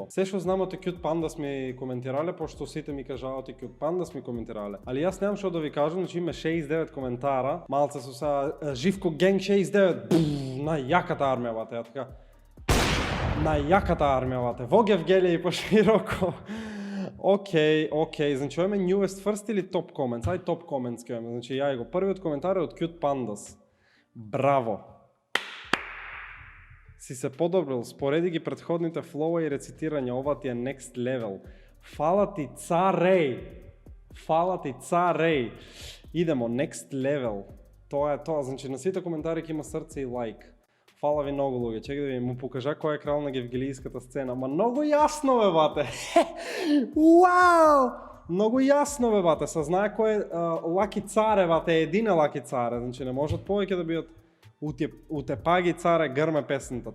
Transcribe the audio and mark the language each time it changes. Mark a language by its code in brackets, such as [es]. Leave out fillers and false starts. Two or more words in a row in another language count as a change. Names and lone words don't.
[mk] Се што знам од Cute Pandas ми коментирале, пошто сите ми кажаат Cute Pandas ми коментирале. Али јас немам што да ви кажам, значи има 69 коментара, малце со са Живко Генг 69, на јаката армија бате, така. На јаката армија бате, во Гевгелија и пошироко. Океј, значи ојме [en] newest first [mk] или [en] top comments? [mk] Ај [en] top comments [mk] ке ојме, значи ја го првиот коментар е од Cute Pandas. Браво! Си се подобрил, спореди ги претходните флоа и рецитирања, ова ти е [en] next level. [mk] Фала ти царей! Фала ти царей! Идемо, [en] next level. [mk] Тоа е тоа, значи на сите коментари ќе има срце и лайк. Фала ви многу луѓе, чекај да ви му покажа кој е крал на гевгелијската сцена. Ма многу јасно бе бате. Уау! Многу јасно бе бате, се знае кој е Лаки Царе бате, едина Лаки Царе, значи не можат повеќе да бидат утепаги царе грме песната.